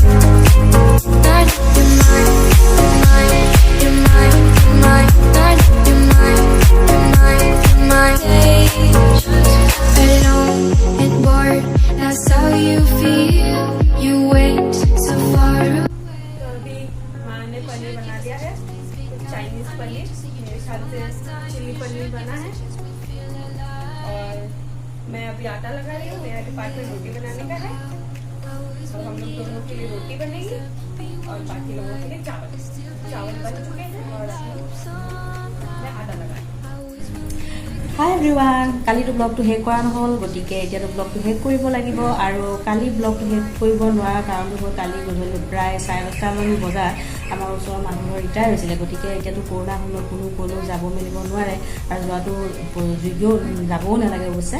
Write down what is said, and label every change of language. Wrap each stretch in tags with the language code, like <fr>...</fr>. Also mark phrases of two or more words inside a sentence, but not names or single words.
<en>Not you're mine, you're mine, you're mine, you're mine. Not you're mine, you're mine, you're mine. Alone and bored, that's how you feel. You went so far away.</en> <hi>तो अभी माँ ने पनीर बना दिया है, चाइनीज पनीर, मेरे ख्याल से चिली पनीर बना है। और मैं अभी आटा लगा रही हूँ, मेरा डिपार्टमेंट रोटी बनाने का है। तो हम लोग दोनों के लिए रोटी बनेगी और बाकी लोगों के लिए चावल बन चुके हैं और मैं आटा लगा रही हूँ।</hi> <en>Hi everyone,</en> <as>কালিতো ব্লগটো শেষ কৰা নহ'ল, গতিকে এতিয়াতো ব্লগটো শেষ কৰিব লাগিব। আৰু কালি ব্লগটো শেষ কৰিব নোৱাৰা কাৰণটো হ'ল কালি গধূলি প্ৰায় 10:30মান বজাত আমাৰ ওচৰৰ মানুহৰ ৰিটায়াৰ হৈছিলে। গতিকে এতিয়াতো কৰোণা সময়ত কোনো ক'লেও যাব মেলিব নোৱাৰে আৰু যোৱাটো যোগ্যও যাবও নালাগে অৱশ্যে।</as>